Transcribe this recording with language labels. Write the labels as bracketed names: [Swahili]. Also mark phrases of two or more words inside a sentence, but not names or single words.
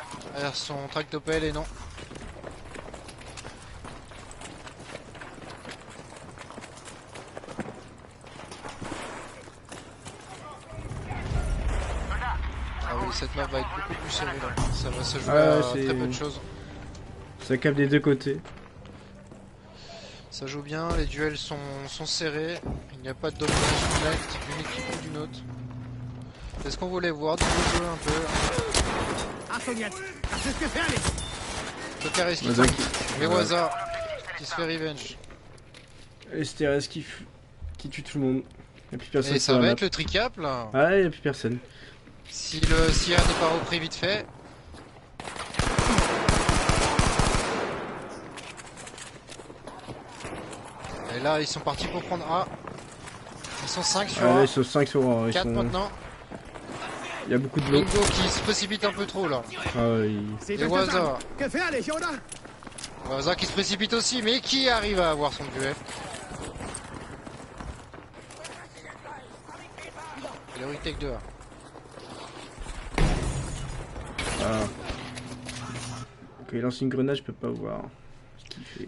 [French] Derrière son tractopelle et non. Ah oui, cette map va être beaucoup plus serrée là. Ça va se jouer à c'est- très peu de choses. Ça capte des deux côtés. Ça joue bien, les duels sont serrés. Il n'y a pas de domination nette d'une équipe ou d'une autre. C'est ce qu'on voulait voir, du jeu un peu. [German] Achtung jetzt! Das ist gefährlich! [French] Tokaris qui Waza tombe. qui- Mais Waza qui se fait revenge. STRS qui tue tout le monde. Y'a plus personne Et sur ça la va map. être le tricap là. Ah y'a plus personne. Si le Sierra n'est pas repris vite fait. Et là ils sont partis pour prendre A. Ils sont 5 sur Ah là A. ils sont 5 sur 1. 4 maintenant. Il y a beaucoup de l'eau. Bingo qui se précipite un peu trop là. Ah ouais, [German] Seht [French] Et [German] euch das [French] Waza. [German] an! Gefährlich, oder? [French] Waza qui se précipite aussi, mais qui arrive à avoir son duel. Et le retake 2A. Ah. Quand il lance une grenade, je peux pas voir ce qu'il fait.